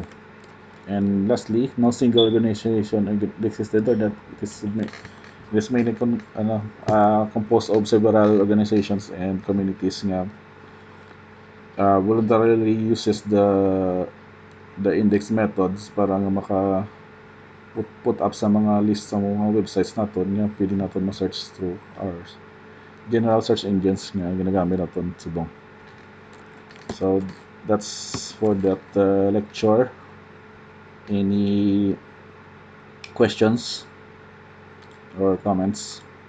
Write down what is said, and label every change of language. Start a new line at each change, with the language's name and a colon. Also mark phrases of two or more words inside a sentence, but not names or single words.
English: And lastly, no single organization exists the internet. It is mainly composed of several organizations and communities nga voluntarily uses the index methods
Hiligaynon: para nga
English: put up
Hiligaynon: sa mga list sa mga websites naton nga pwede naton ma-search
English: through our general search engines
Hiligaynon: nga ginagamit naton subong.
English: So that's for that lecture. Any questions or comments?